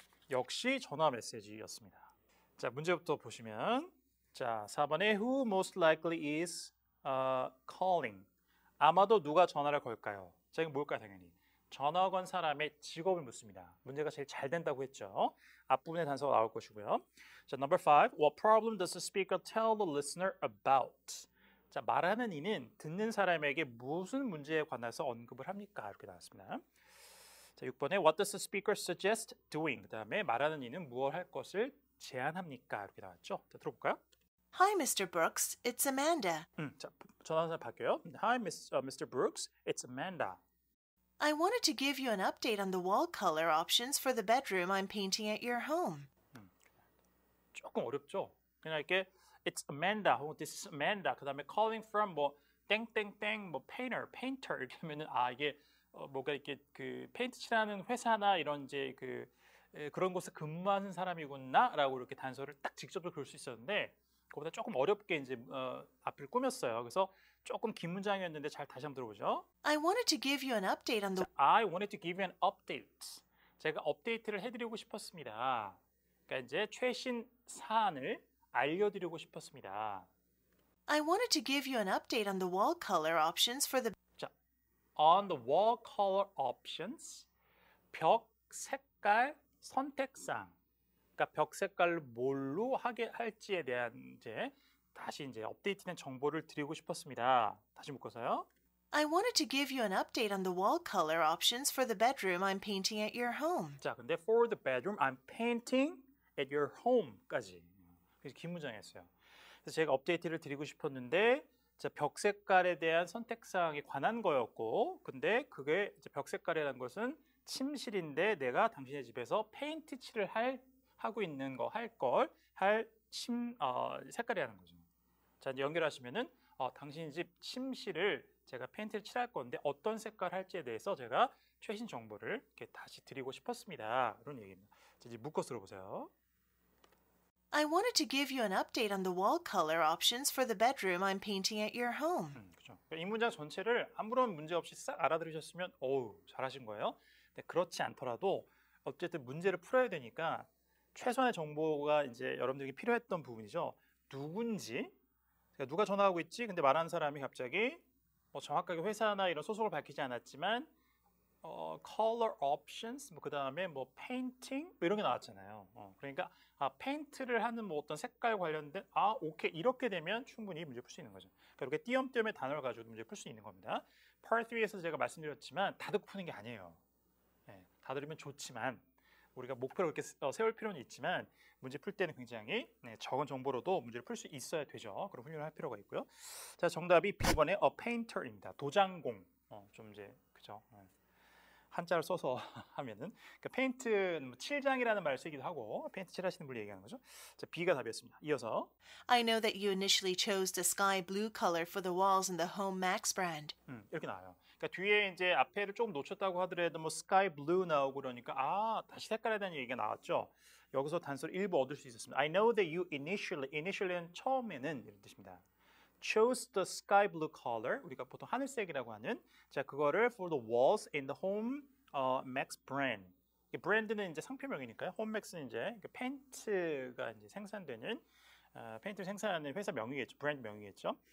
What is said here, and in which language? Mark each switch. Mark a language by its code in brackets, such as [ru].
[ko] 역시 전화 메시지였습니다. 자, 문제부터 보시면 자, 4번에 [en] who most likely is calling. [ko] 아마도 누가 전화를 걸까요? 자, 이건 뭘까요, 당연히? 전화 건 사람의 직업을 묻습니다. 문제가 제일 잘 된다고 했죠. 앞부분에 단서가 나올 것이고요. [en] 자, number 5. What problem does the speaker tell the listener about? [ko] 자, 말하는 이는 듣는 사람에게 무슨 문제에 관해서 언급을 합니까? 이렇게 나왔습니다. 자, 6번에 [en] What does the speaker suggest doing? [ko] 그 다음에 말하는 이는 무엇 할 것을 제안합니까? 이렇게 나왔죠. 자, 들어볼까요? [en] Hi, Mr. Brooks. It's Amanda. [ko] 자, 전화번호 바뀌어요. [en] Hi, Mr. Brooks. It's Amanda. I wanted to give you an update on the wall color options for the bedroom I'm painting at your home. [ko] 조금 어렵죠. 그냥 이렇게 [en] It's Amanda [ko] 혹은 [en] This is Amanda. [ko] 그다음에 [en] calling from [ko] 뭐 땡땡땡 뭐 painter 이렇게 하면은 이게 뭐가 이렇게 그 페인트 칠하는 회사나 이런 이제 그런 곳에 근무하는 사람이구나라고 이렇게 단서를 딱 직접적으로 그럴 수 있었는데 그보다 조금 어렵게 이제 앞을 꾸몄어요. 그래서 조금 긴 문장이었는데 잘 다시 한번 들어보죠. [en] I wanted to give you an update on the I wanted to give you an update. [ko] 제가 업데이트를 해드리고 싶었습니다. 그러니까 이제 최신 사안을 알려드리고 싶었습니다. [en] I wanted to give you an update on the wall color options for the 자, on the wall color options, [ko] 벽 색깔 선택상. 그러니까 벽 색깔을 뭘로 하게 할지에 대한 이제 다시 이제 업데이트된 정보를 드리고 싶었습니다. 다시 묶어서요. [en] I wanted to give you an update on the wall color options for the bedroom I'm painting at your home. [ko] 자, 근데 [en] for the bedroom I'm painting at your home까지. [ko] 그래서 긴 문장이었어요. 그래서 제가 업데이트를 드리고 싶었는데 자, 벽 색깔에 대한 선택사항에 관한 거였고, 근데 그게 이제 벽 색깔이라는 것은 침실인데 내가 당신의 집에서 페인트 칠을 하고 있는 거 색깔이라는 거죠. 자, 이제 연결하시면은 당신 집 침실을 제가 페인트를 칠할 건데 어떤 색깔 할지에 대해서 제가 최신 정보를 이렇게 다시 드리고 싶었습니다. 이런 얘기입니다. 자, 이제 묶어서 들어보세요. [en] I wanted to give you an update on the wall color options for the bedroom I'm painting at your home. [ko] 그렇죠. 이 문장 전체를 아무런 문제 없이 싹 알아들으셨으면 어우 잘하신 거예요. 근데 그렇지 않더라도 어쨌든 문제를 풀어야 되니까 최소한의 정보가 이제 여러분들에게 필요했던 부분이죠. 누군지, 그러니까 누가 전화하고 있지? 근데 말하는 사람이 갑자기 뭐 정확하게 회사나 이런 소속을 밝히지 않았지만 color options, 뭐 그 다음에 뭐 painting 뭐 이런 게 나왔잖아요. 그러니까 페인트를 하는 뭐 어떤 색깔 관련된 오케이 이렇게 되면 충분히 문제 풀 수 있는 거죠. 그러니까 이렇게 띄엄띄엄의 단어를 가지고 문제 풀 수 있는 겁니다. Part 3에서 제가 말씀드렸지만 다 듣고 푸는 게 아니에요. 네, 다 들으면 좋지만 우리가 목표를 그렇게 세울 필요는 있지만 문제 풀 때는 굉장히 적은 정보로도 문제를 풀 수 있어야 되죠. 그럼 훈련을 할 필요가 있고요. 자, 정답이 B번의 [en] a painter [ko] 입니다. 도장공. 좀 이제 그죠. 한자를 써서 하면은 그러니까 페인트는 뭐 칠장이라는 말을 쓰기도 하고 페인트 칠하시는 분을 얘기하는 거죠. 자, B가 답이었습니다. 이어서 [en] I know that you initially chose the sky blue color for the walls in the Home Max brand. [ko] 이렇게 나와요. 그러니까 뒤에 이제 앞에를 조금 놓쳤다고 하더라도 뭐 sky blue 나오고 그러니까 다시 색깔에 대한 얘기가 나왔죠. 여기서 단서를 일부 얻을 수 있었습니다. [en] I know that you initially [ko] 는 처음에는 이런 뜻입니다. [en] chose the sky blue color. [ko] 우리가 보통 하늘색이라고 하는 자 그거를 [en] for the walls in the Home Max brand. [ko] 이 브랜드는 이제 상표명이니까요. Home Max는 이제 페인트가 이제 생산되는 페인트를 생산하는 회사 명이겠죠. 브랜드 명이겠죠.